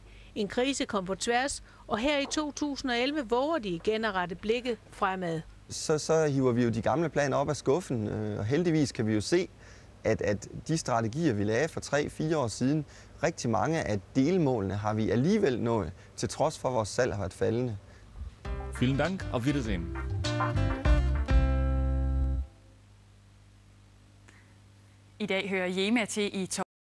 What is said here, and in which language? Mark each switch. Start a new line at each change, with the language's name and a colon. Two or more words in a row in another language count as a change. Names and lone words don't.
Danish: En krise kom på tværs, og her i 2011 våger de igen at rette blikket fremad. Så hiver vi jo de gamle planer op af skuffen, og heldigvis kan vi jo se, at de strategier, vi lagde for 3-4 år siden, rigtig mange af delmålene har vi alligevel nået, til trods for, at vores salg har været faldende.
German: Vielen Dank, auf Wiedersehen.
Danish: I dag hører Jema til i